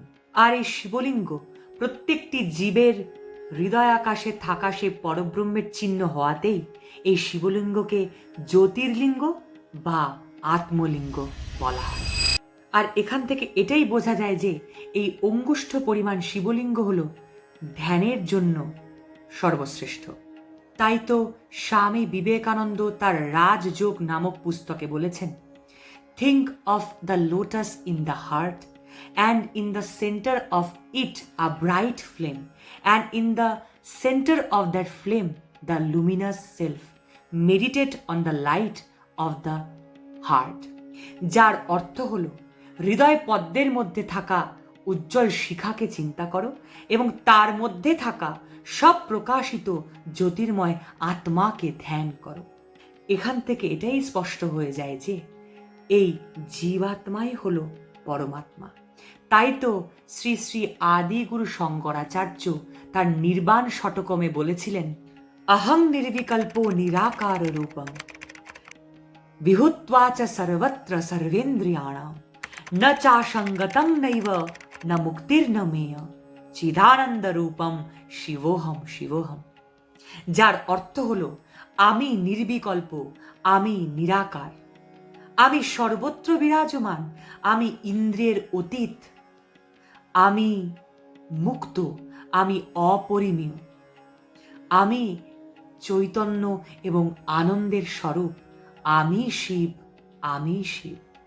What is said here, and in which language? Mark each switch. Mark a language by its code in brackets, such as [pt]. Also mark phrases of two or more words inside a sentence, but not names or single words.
[bn] আর এই শিবলিঙ্গ প্রত্যেকটি জীবের হৃদয় আকাশে থাকা সেই পরব্রহ্মের চিহ্ন হওয়াতেই এই শিবলিঙ্গকে জ্যোতির্লিঙ্গ বা আত্মলিঙ্গ বলা হয়। আর এখান থেকে এটাই বোঝা যায় যে এই অঙ্গুষ্ঠ পরিমাণ শিবলিঙ্গ হল ধ্যানের জন্য সর্বশ্রেষ্ঠ। তাই তো স্বামী বিবেকানন্দ তার রাজযোগ নামক পুস্তকে বলেছেন, [en] Think of the lotus in the heart, and in the center of it a bright flame, and in the center of that flame the luminous self. Meditate on the light of the heart. [bn] যার অর্থ হলো হৃদয় পদ্মের মধ্যে থাকা উজ্জ্বল শিখাকে চিন্তা করো এবং তার মধ্যে থাকা সব প্রকাশিত জ্যোতির্ময় আত্মাকে ধ্যান করো। এখান থেকে এটাই স্পষ্ট হয়ে যায় যে এই জীবাত্মাই হলো পরমাত্মা। তাই তো শ্রী শ্রী আদিগুরু শঙ্করাচার্য তার নির্বাণ শতকমে বলেছিলেন, [sa] অহং নির্বিকল্প নিরাকার রূপম বিহুত্বা চ সর্বত্র সর্বেন্দ্রিয়াণাম ন চাসঙ্গতং নৈব ন মুক্তির্ন মেয় চিদানন্দ রূপম শিবোহম শিবোহম। [bn] যার অর্থ হলো আমি নির্বিকল্প, আমি নিরাকার, আমি সর্বত্র বিরাজমান, আমি ইন্দ্রিয়ের অতীত, আমি মুক্ত, আমি অপরিমেয়, আমি চৈতন্য এবং আনন্দের স্বরূপ, আমি শিব, আমি শিব।